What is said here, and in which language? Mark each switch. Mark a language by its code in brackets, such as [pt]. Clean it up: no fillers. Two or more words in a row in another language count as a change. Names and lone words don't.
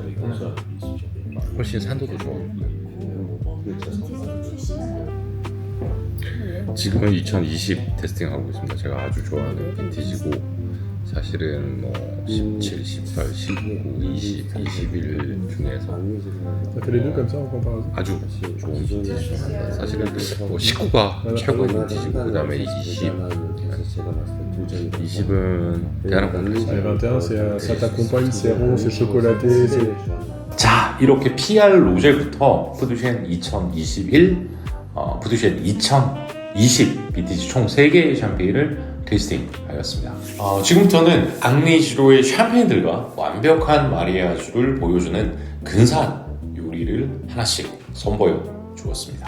[ko] 훨씬 산도도 좋아요. 지금은 2020 테스팅하고 있습니다. 제가 아주 좋아하는 빈티지고 사실은 뭐 17, 18, 19, 20, 21 중에서 [fr] Ça fait les deux comme ça en comparaison. [ko] 아주 좋은 빈티지 중 하나. 사실은 뭐 19가 최고의 빈티지고 그 다음에 20, 20은 대단한 것 [fr] Et [ko] 같습니다. 21, [fr] ça t'accompagne, c'est rond, c'est chocolaté. C'est... [ko] 자, 이렇게 PR 로젤부터 푸드쉘 2021, 푸드쉘 2020 빈티지 총 3개의 샴페인을 테이스팅하였습니다. 지금부터는 앙리지로의 샴페인들과 완벽한 마리아주를 보여주는 근사한 요리를 하나씩 선보여 주었습니다.